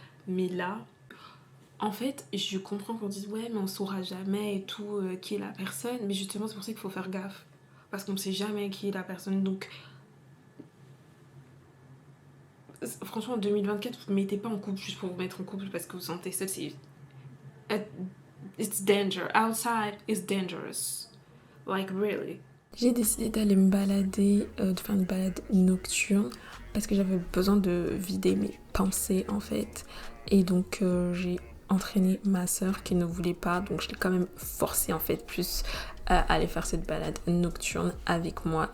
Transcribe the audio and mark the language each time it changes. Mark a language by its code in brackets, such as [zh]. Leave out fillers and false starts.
[fr] Mais là, en fait je comprends qu'on dise ouais mais on saura jamais et tout qui est la personne. Mais justement c'est pour ça qu'il faut faire gaffe. Parce qu'on ne sait jamais qui est la personne. Donc franchement en 2024 vous ne mettez pas en couple juste pour vous mettre en couple parce que vous sentez seul. [en] C'est it's danger outside, it's dangerous like really. [fr] J'ai décidé d'aller me balader, de faire une balade nocturne parce que j'avais besoin de vider mes pensées en fait. Et donc j'ai entraîné ma soeur qui ne voulait pas, donc je l'ai quand même forcée en fait plus à aller faire cette balade nocturne avec moi.